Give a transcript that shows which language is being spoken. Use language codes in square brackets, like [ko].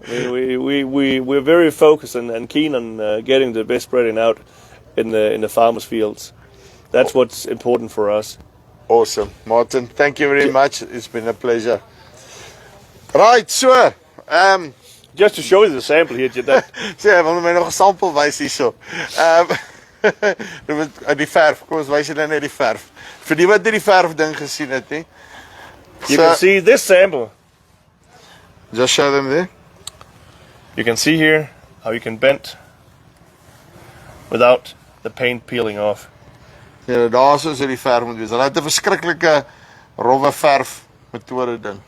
[en] We're very focused and keen on getting the best spreading out in the farmers' fields. That's what's important for us. Awesome, Martin. Thank you very much. It's been a pleasure. Right, so Just to show you the sample here, that [af] sê wil my nog 'n sampel wys hierso. Die verf. Kom ons wys julle net die verf. Vir die wat nie die verf ding gesien het nie. [en] you can see this sample. Just show them there. You can see here how you can bend without the paint peeling off. [af] Ja, daar is die verf moet wees. Hulle het 'n verskriklike rowwe verf metode ding.